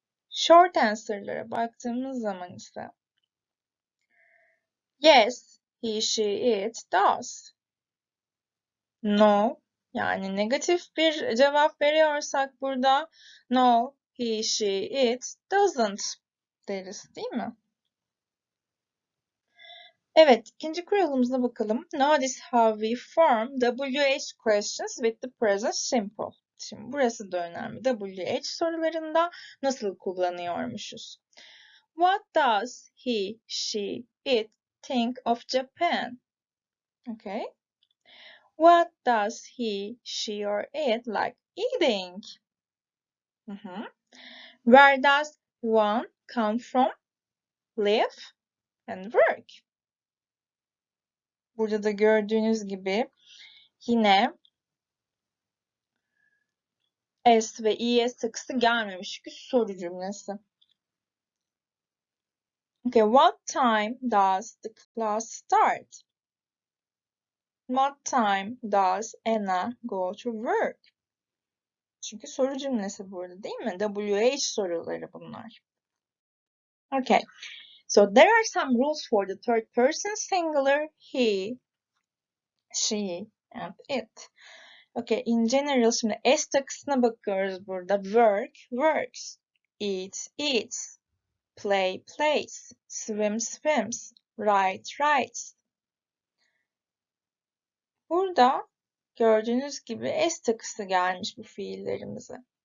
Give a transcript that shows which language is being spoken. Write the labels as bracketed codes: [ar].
[en] Short answer'lara [tr] baktığımız zaman ise [en] yes, he, she, it does. [tr] No, yani negatif bir cevap veriyorsak burada [en] no, he, she, it doesn't [tr] deriz, değil mi? Evet, ikinci kuralımıza bakalım. [en] Notice how we form WH questions with the present simple. [tr] Şimdi burası da önemli. WH sorularında nasıl kullanıyormuşuz? [en] What does he, she, it think of Japan? Okay. What does he, she, or it like eating? Where does one come from, live, and work? [tr] Burada da gördüğünüz gibi yine S ve es takısı gelmemiş çünkü soru cümlesi. [en] Okay, what time does the class start? What time does Anna go to work? [tr] Çünkü soru cümlesi burada, değil mi? WH soruları bunlar. [en] Okay, so there are some rules for the third person singular, he, she, and it. [tr] Okay, in general şimdi S takısına bakıyoruz burada. [en] Work, works. Eat, eats. Play, plays. Swim, swims. Write, writes. [tr] Burada gördüğünüz gibi S takısı gelmiş bu fiillerimize.